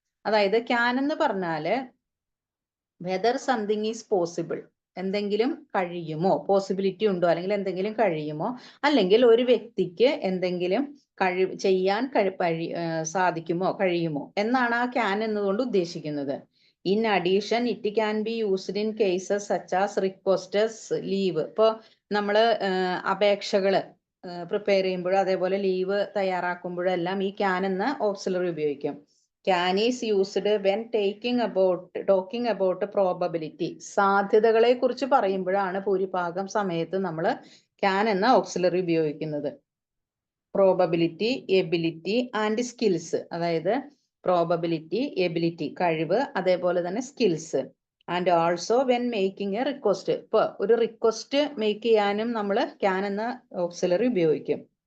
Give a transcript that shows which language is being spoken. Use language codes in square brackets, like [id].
[ml] അതായത് ക്യാൻ എന്ന് പറഞ്ഞാല് [en] whether something is possible, [ml] എന്തെങ്കിലും കഴിയുമോ, പോസിബിലിറ്റി ഉണ്ടോ, അല്ലെങ്കിൽ എന്തെങ്കിലും കഴിയുമോ, അല്ലെങ്കിൽ ഒരു വ്യക്തിക്ക് എന്തെങ്കിലും ചെയ്യാൻ സാധിക്കുമോ, കഴിയുമോ എന്നാണ് ആ ക്യാൻ എന്നതുകൊണ്ട് ഉദ്ദേശിക്കുന്നത്. [en] In addition it can be used in cases such as requests, leave. [ml] ഇപ്പോൾ നമ്മൾ അപേക്ഷകള് പ്രിപ്പയർ ചെയ്യുമ്പോഴും അതേപോലെ ലീവ് തയ്യാറാക്കുമ്പോഴെല്ലാം ഈ ക്യാൻ എന്ന ഓക്സിലറി ഉപയോഗിക്കും. [en] Can is used when talking about probability. [ml] സാധ്യതകളെ കുറിച്ച് പറയുമ്പോഴാണ് ഭൂരിഭാഗം സമയത്ത് നമ്മൾ can എന്ന ഓക്സിലറി ഉപയോഗിക്കുന്നത്. [en] Probability, ability and skills. അതായത് probability, ability കഴിവ്, [ml] അതേപോലെ തന്നെ [en] Skills. And also when making a request. [ml] ഇപ്പൊ ഒരു റിക്വസ്റ്റ് മേക്ക് ചെയ്യാനും നമ്മൾ ക്യാൻ എന്ന ഓക്സിലറി ഉപയോഗിക്കും.